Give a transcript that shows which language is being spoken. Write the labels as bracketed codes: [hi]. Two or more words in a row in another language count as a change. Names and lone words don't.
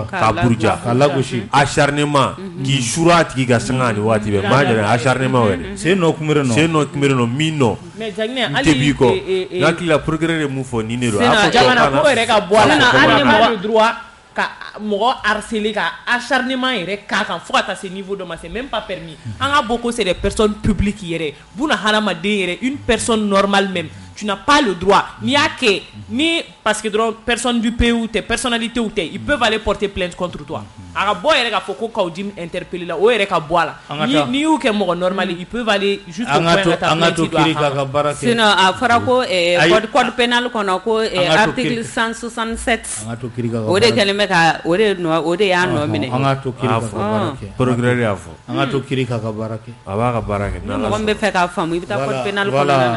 [bm] k'a lagosi acharnement k'i suru a tigi ka sanga ni waati bɛɛ maa jɛnɛ acharnement yɛrɛ sen nɔ kunbere nɔ min nɔ n tɛ b'i kɔ n hakili la procureur ye mun fɔ nin de don jamana ko yɛrɛ ka bɔ a la hali ni mɔgɔ droit ka mɔgɔ harceler ka acharnement yɛrɛ k'a kan fo ka taa se niveau dɔ ma [fr] c'est même pas permis [bm] an ka bɔ ko [fr] c'est des personnes publiques [bm] yɛrɛ buna hadamaden yɛrɛ [fr] une personne normale même tu n'as pas le droit [bm] n'i y'a kɛ ni [fr] parce que [bm] dɔrɔn [fr] personne du pays ou tes personnalités ou tes ils peuvent aller porter plainte contre toi [bm] aga boy yɛrɛ ka fɔ ko Kaudim interpellé la o yɛrɛ ka bɔ a la ni y'u kɛ mɔgɔ normal [fr] ils peuvent aller juste au point [bm] ka taa plainte kiri ka baara kɛ sinon a fɔra ko [fr] code pénal [bm] kɔnɔ ko article 167 o de kɛlen bɛ ka o de y'a nɔ minɛ an ka to kiri ka baara kɛ procureur y'a fɔ an ka to kiri ka baara kɛ a b'a ka baara kɛ ni mɔgɔ min bɛ fɛ k'a faamu i bɛ taa [fr] code pénal [bm] kɔnɔna na